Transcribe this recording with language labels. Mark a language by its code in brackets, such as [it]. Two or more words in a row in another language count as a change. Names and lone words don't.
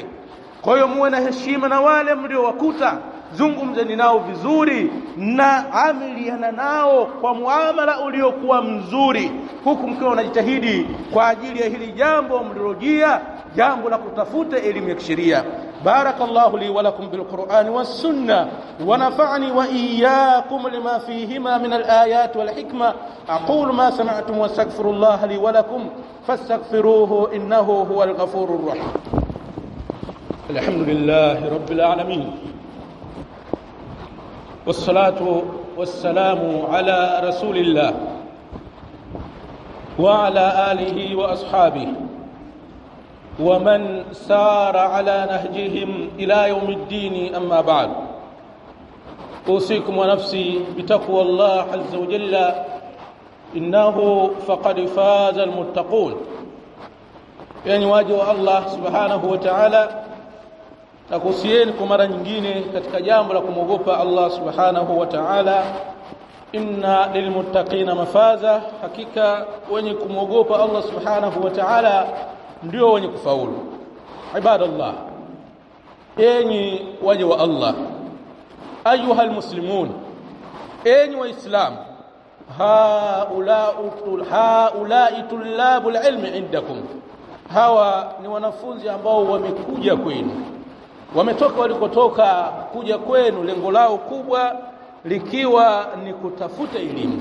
[sw] Kwa hiyo muwe na heshima na wale mliowakuta, zungumzeni nao vizuri na amiliana nao kwa muamala uliokuwa mzuri, huku mkiwa unajitahidi kwa ajili ya hili jambo mlilojia, jambo la kutafuta elimu ya kisheria. [ar] بارك الله لي ولكم بالقرآن والسنة ونفعني وإياكم بما فيهما من الآيات والحكمة. أقول ما سمعتم وأستغفر الله لي ولكم فاستغفروه إنه هو الغفور الرحيم. الحمد لله رب العالمين والصلاة والسلام على رسول الله وعلى آله وأصحابه ومن سار على نهجهم إلى يوم الدين. أما بعد، أوصيكم ونفسي بتقوى الله عز وجل، إنه فقد فاز المتقون. يعني واجه الله سبحانه وتعالى [sw] nakusieni kwa mara nyingine katika jambo la kumogopa [ar] الله سبحانه وتعالى. إن للمتقين مفازا, [sw] hakika wenye kumogopa [ar] الله سبحانه وتعالى [sw] ndio wenye kufaulu. ibadallah, enyi waja wa Allah, [ar] أيها المسلمون, [sw] enyi waislamu, [ar] هؤلاء طلاب العلم عندكم, [sw] hawa ni wanafunzi ambao wamekuja kwenu, wametoka walikotoka kuja kwenu, lengo lao kubwa likiwa ni kutafuta elimu.